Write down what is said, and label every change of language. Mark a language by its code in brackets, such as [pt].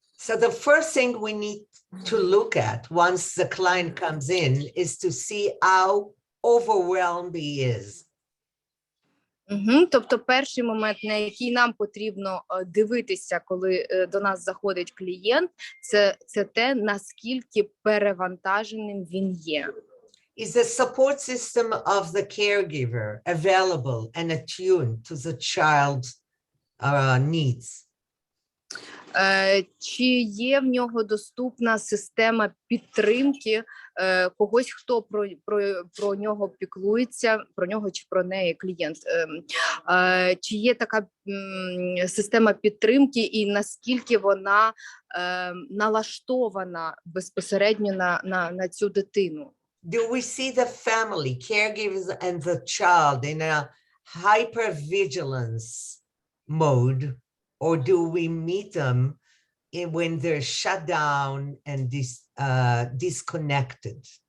[en] So the first thing we need to look at once the client comes in is to see how overwhelmed he is. [uk] Тобто перший момент, на який нам потрібно дивитися, коли до нас заходить клієнт, це те, наскільки перевантаженим він є. [en] Is the support system of the caregiver available and attuned to the child's needs? [uk] Чи є в нього доступна система підтримки когось, хто про нього піклується, про нього чи про неї клієнт? Чи є така система підтримки і наскільки вона налаштована безпосередньо на цю дитину? [en] Do we see the family, caregivers and the child in a hypervigilance mode, or do we meet them when they're shut down and disconnected?